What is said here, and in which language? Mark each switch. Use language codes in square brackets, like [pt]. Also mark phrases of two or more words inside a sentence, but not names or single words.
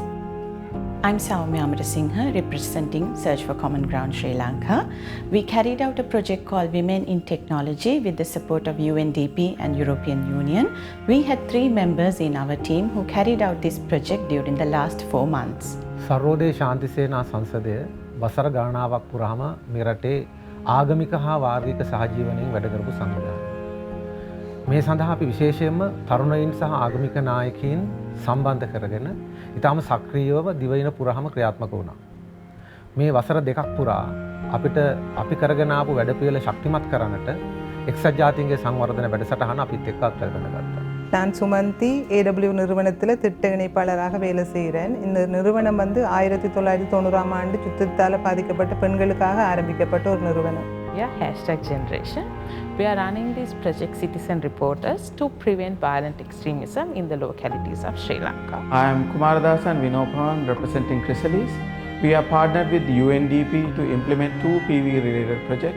[en] I'm Soumya Amarasinghe, representing Search for Common Ground Sri Lanka. We carried out a project called Women in Technology with the support of UNDP and European Union. We had 3 members in our team who carried out this project during the last 4 months. [si] සර්වෝදය ශාන්තිසේනා සංසදය වසර ගණනාවක් පුරාම මේ රටේ ආගමික හා වාර්ගික සහජීවනයෙන් වැඩ කරපු සංවිධානයක්. මේ සඳහා අපි විශේෂයෙන්ම තරුණයින් සහ ආගමික නායකයින් සම්බන්ධ කරගෙන ඉතාම සක්‍රියව දිවයින පුරාම ක්‍රියාත්මක වුණා. මේ වසර 2ක් පුරා අපි කරගෙන ආපු වැඩපිළිවෙල ශක්තිමත් කරන්නට එක්සත් ජාතීන්ගේ සංවර්ධන වැඩසටහන අපිත් එක්ක අත්දැකගෙන ගත්තා. [ta] நான் சுமந்தி AW நிறுவனத்தில் திட்ட இணைப்பாளராக வேலை செய்கிறேன். இந்த நிறுவனம் 1990ஆம் ஆண்டு யுத்தத்தால் பாதிக்கப்பட்ட பெண்களுக்காக ஆரம்பிக்கப்பட்ட ஒரு நிறுவனம். #generation. [en] We are running this project Citizen Reporters to prevent violent extremism in the localities of Sri Lanka. I am Kumaradasan Vinopan representing Chrysalis. We are partnered with UNDP to implement 2 PV related projects.